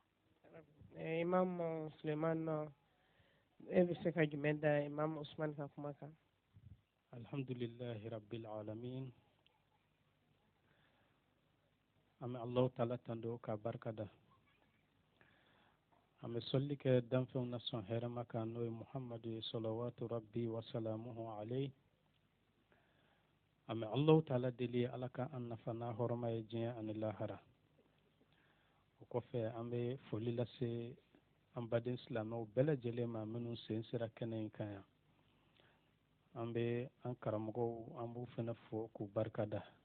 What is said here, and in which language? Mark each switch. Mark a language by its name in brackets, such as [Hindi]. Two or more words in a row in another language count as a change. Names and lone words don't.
[Bambara] Imam Suleiman e bɛ se ka jumɛn da Imam Usman ka kuma kan? [Arabic] الحمد لله رب العالمين. [Bambara] An bɛ Alahu Taala tando ka barika da. An bɛ sɔli kɛ danfɛnw na sɔn hɛrɛma kan n'o ye Muhamadu ye [Arabic] صلوات ربي وسلامه عليه. [Bambara] An bɛ Alahu Taala deli Ala ka an nafa n'a hɔrɔma ye diɲɛ ani lahara. O kɔfɛ an bɛ foli lase an baden silamɛw bɛɛ lajɛlen ma minnu sen sera kɛnɛ in kan yan. An bɛ an karamɔgɔw an b'u fana fo k'u barika da.